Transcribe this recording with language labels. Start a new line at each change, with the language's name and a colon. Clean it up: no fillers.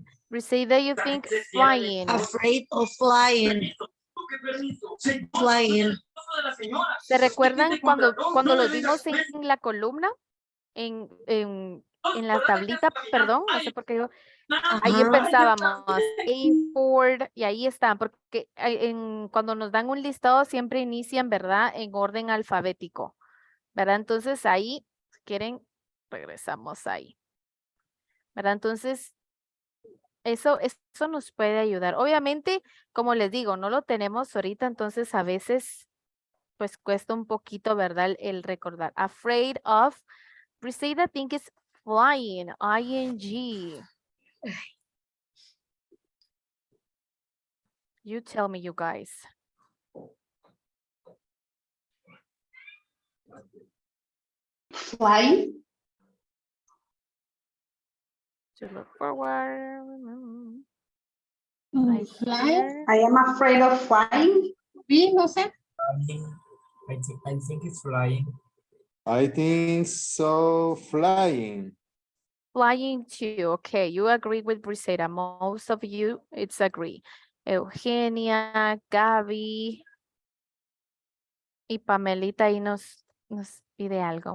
English: Briseida, you think flying. Afraid of flying. Flying.
Spanish: ¿Se recuerdan cuando lo vimos en la columna? En la tablita, perdón, no sé por qué yo. Ahí empezábamos,
English: aim for,
Spanish: y ahí están, porque cuando nos dan un listado siempre inician, ¿verdad? En orden alfabético, ¿verdad? Entonces ahí, si quieren, regresamos ahí, ¿verdad? Entonces, Eso nos puede ayudar. Obviamente, como les digo, no lo tenemos ahorita, entonces a veces pues cuesta un poquito, ¿verdad? El recordar.
English: Afraid of. Briseida think is flying. ING. You tell me, you guys. Flying. To look forward. Flying. I am afraid of flying.
Spanish: B, no sé.
English: I think it's flying. I think so, flying. Flying too. Okay, you agree with Briseida. Most of you, it's agree.
Spanish: Eugenia, Gaby y Pamelita ahí nos pide algo.